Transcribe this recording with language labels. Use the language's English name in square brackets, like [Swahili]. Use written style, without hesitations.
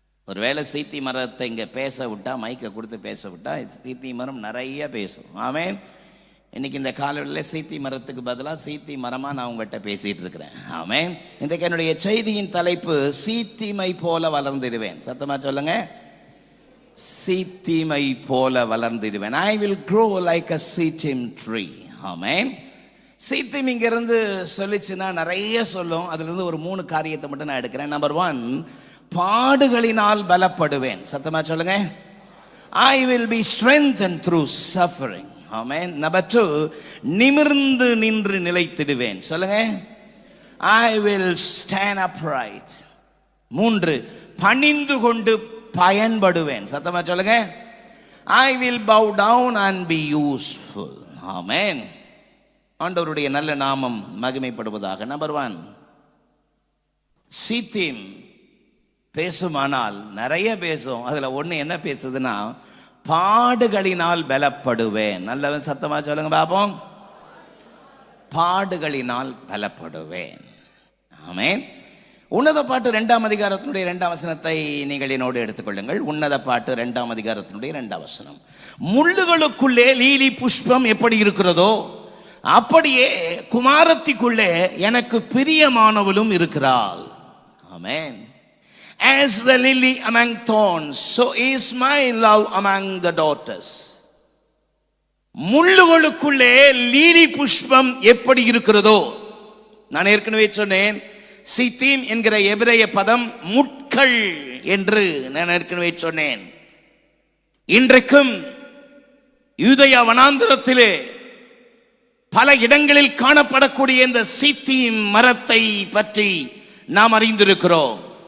[Tamil] ஒருவேளை சீத்தி மரத்தை இங்க பேச விட்டா, மைக்கை கொடுத்து பேச விட்டா, சீத்தி மரம் நிறைய பேசும். ஆமென். இன்னைக்கு இந்த காலையில் சீத்தி மரத்துக்கு பதிலாக சீத்தி மரமா நான் உங்கள்கிட்ட பேசிட்டு இருக்கிறேன். ஆமென். இன்றைக்கு என்னுடைய செய்தியின் தலைப்பு, சீத்திமை போல வளர்ந்திடுவேன். சத்தமா சொல்லுங்க. சீத்திமை போல வளர்ந்திடுவேன். [English] I will grow like a shittim tree. [Tamil] ஆமென். சீத்திம் இங்க இருந்து சொல்லிச்சுன்னா நிறைய சொல்லும். அதுல இருந்து ஒரு 3 காரியத்தை மட்டும் நான் எடுக்கிறேன். நம்பர் 1, பாடுகளினால் பலப்படுவேன். சத்தமா சொல்லுங்க. [English] I will be strengthened through suffering. [Tamil] Amen. Number 2, நிமிர்ந்து நின்று நிலைத்திடுவேன். சொல்லுங்க. [English] I will stand upright. 3, [Tamil] பணிந்து கொண்டு பயன்படுவேன். சத்தமா சொல்லுங்க. [English] I will bow down and be useful. [Tamil] ஆமென். ஆண்டவருடைய நல்ல நாமம் மகிமைப்படுவதாக. நம்பர் 1, சீத்திம் பேசுமானால் நிறைய பேசும். அதுல ஒண்ணு என்ன பேசுதுன்னா, பாடுகளினால் பலப்படுவேன். நல்லவன் சத்தமா சொல்லுங்க பாப்போம். பாடுகளினால் பலப்படுவேன். ஆமென். உன்னத பாட்டு 2ஆம் அதிகாரத்தினுடைய 2ஆம் வசனத்தை நீங்கள் என்னோடு எடுத்துக்கொள்ளுங்கள். உன்னத பாட்டு 2ஆம் அதிகாரத்தினுடைய 2ஆம் வசனம். முள்ளுகளுக்குள்ளே லீலி புஷ்பம் எப்படி இருக்கிறதோ அப்படியே குமாரத்திக்குள்ளே எனக்கு பிரியமானவளும் இருக்கிறாள். ஆமென். [English] As the lily among thorns, so is my love among the daughters. [Tamil] முள்ளுகளுக்குள்ளே lily புஷ்பம் எப்படி இருக்கிறதோ, நான் ஏற்கனவே சொன்னேன், சீத்தீம் என்கிற எபிரேய பதம் முட்கள் என்று நான் ஏற்கனவே சொன்னேன். இன்றைக்கும் யூதேயா வனாந்திரத்திலே பல இடங்களில் காணப்படக்கூடிய இந்த சீத்தீம் மரத்தை பற்றி நாம் அறிந்திருக்கிறோம்.